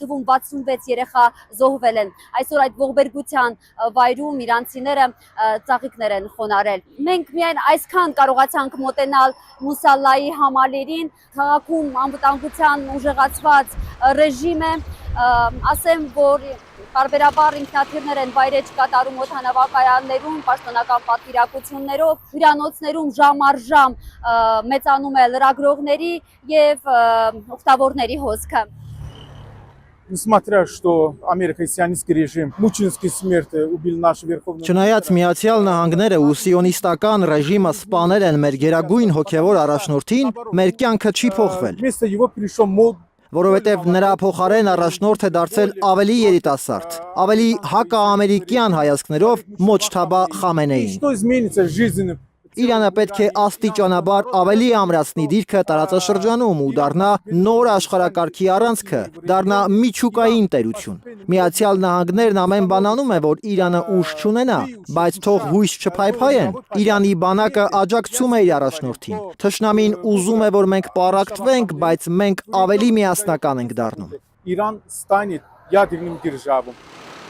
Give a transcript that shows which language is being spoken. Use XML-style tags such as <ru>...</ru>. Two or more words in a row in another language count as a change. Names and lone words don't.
<hy>թվում 66 երեխա զոհվել են։ Այսօր այդ ողբերգության վայրում իրանցիները ծաղիկներ են խոնարհել։ Մենք միայն այսքան կարողացանք մոտենալ Մուսալլայի համալիրին, քաղաքում անվտանգության ուժեղացված ռեժիմ է, ասեմ, որ Պարբերաբար ինքնաթիռներ են վայրեջ կատարում օդանավակայաններում, պաշտոնական պատվիրակություններով, հյուրանոցներում ժամ առ ժամ մեծանում է լրագրողների եւ ուխտավորների հոսքը։</hy> <ru>Несмотря что Америка и сионистский режим мученической смерти убили наши верховные.</ru> <hy>Չնայած Միացյալ Նահանգները ու սիոնիստական ռեժիմը սպանել են մեր գերագույն հոգևոր առաջնորդին, մեր կյանքը չի փոխվել։</hy> <ru>Вместо его пришел</ru> <hy>Որովհետև նրա փոխարեն առաջնորդ է դարձել ավելի երիտասարդ, ավելի հակաամերիկյան հայացքներով Մոջթաբա Խամենեին։</hy> <ru>Что изменится жизненно?</ru> <hy>Իրանը պետք է աստիճանաբար ավելի ամրացնի դիրքը տարածաշրջանում ու դառնա նոր աշխարհակարգի առանցքը, դառնա միջուկային տերություն։ Միացյալ Նահանգներն ամեն բան անում է, որ Իրանը ուժ չունենա, բայց թող հույս չփայփայեն։ Իրանի բանակը աջակցում է իր առաջնորդին։ Թշնամին ուզում է, որ մենք պառակտվենք, բայց մենք ավելի միասնական ենք դառնում։</hy> <ru>Иран станет ядерным державой.</ru>